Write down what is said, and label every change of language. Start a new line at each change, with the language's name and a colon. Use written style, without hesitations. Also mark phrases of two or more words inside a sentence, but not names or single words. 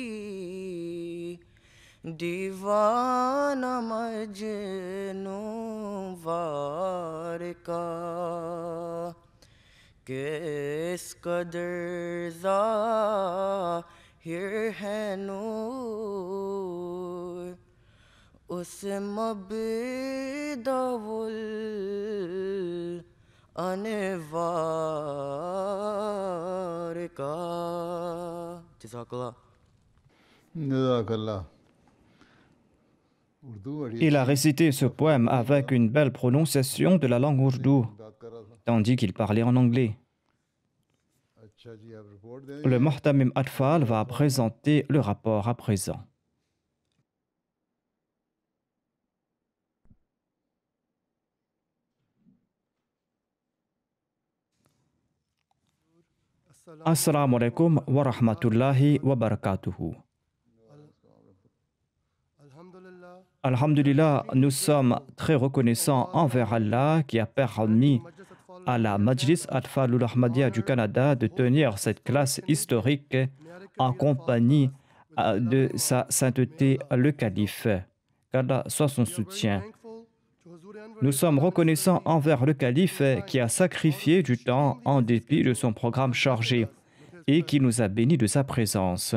Urdu: دیوانہ مجنوں وار کا کس قدر ظاہر ہے نور اس مبدء الانوار کا جزاک اللہ جزاک اللہ اردو بڑی
French: Il a récité ce poème avec une belle prononciation de la langue ourdou,
Urdu: بات کر رہا تھا
French: tandis qu'il parlait en anglais.
Urdu: اچھا جی آپ رپورٹ دیں
French: Le Muhtamim Atfal va présenter le rapport à présent.
Arabic: السلام عليكم ورحمة الله وبركاته.
French: Alhamdulillah, nous sommes très reconnaissants envers Allah qui a permis à la Majlis Atfalul Ahmadiyya du Canada de tenir cette classe historique en compagnie de sa sainteté le calife. Qu'Allah soit son soutien. Nous sommes reconnaissants envers le calife qui a sacrifié du temps en dépit de son programme chargé et qui nous a bénis de sa présence.